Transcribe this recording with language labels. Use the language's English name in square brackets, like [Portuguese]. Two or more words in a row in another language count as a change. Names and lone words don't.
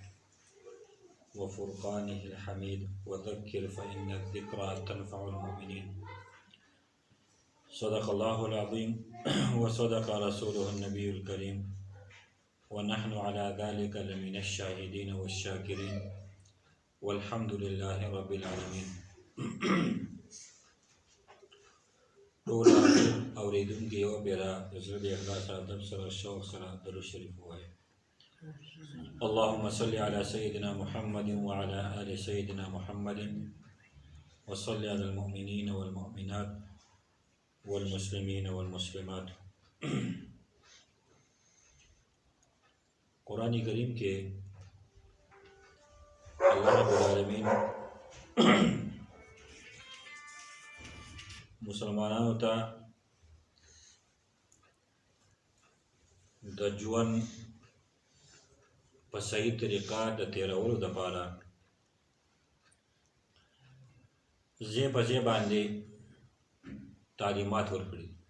[Arabic] وفرقانه الحميد وذكر فإن الذكرى تنفع المؤمنين صدق الله العظيم وصدق رسوله النبي الكريم ونحن على ذلك لمن الشاهدين والشاكرين والحمد لله رب العالمين. [Pashto] ټول اوریدونکي یو بیره د زړه د اخلاص ادب سره شوق سره درود شریف ووایي. [Arabic] اللهم صل على سيدنا محمد وعلى آل سيدنا محمد وصل على المؤمنين والمؤمنات والمسلمين والمسلمات. [Pashto] قرآن کریم کے [Arabic] اللہ رب العالمین [Pashto] مسلمانانو ته د ژوند په صحیح طریقه د تیرولو دپاره ځای په ځای باندې تعلیمات ورکړي.